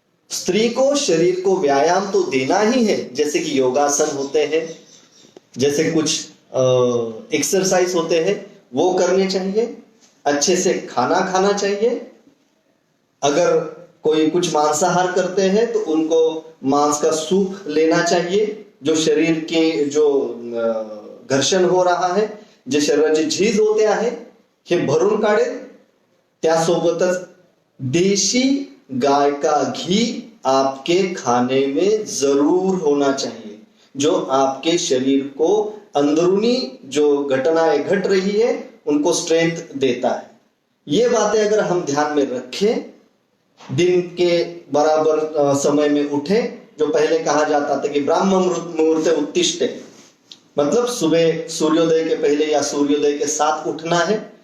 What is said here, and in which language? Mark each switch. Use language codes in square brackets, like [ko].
[hi] स्त्री को शरीर को व्यायाम तो देना ही है, जैसे कि योगासन होते हैं, जैसे कुछ एक्सरसाइज होते हैं, वो करने चाहिए. अच्छे से खाना खाना चाहिए. अगर कोई कुछ मांसाहार करते हैं तो उनको मांस का सूप लेना चाहिए. जो शरीर के जो घर्षण हो रहा है, [mr] जे शरीराची झीज होते आहे हे भरून काढेल. [hi] त्यासोबतच देशी गाय का घी आपके खाने में जरूर होना चाहिए, जो आपके शरीर को अंदरूनी जो घटनाएं घट रही है उनको स्ट्रेंथ देता है. ये बातें अगर हम ध्यान में रखें, दिन के बराबर समय में उठे, जो पहले कहा जाता था कि [sa] ब्राह्म मुहूर्ते उत्तिष्ठे, [hi] मतलब सुबह सूर्योदय के पहले या सूर्योदय के साथ उठना है.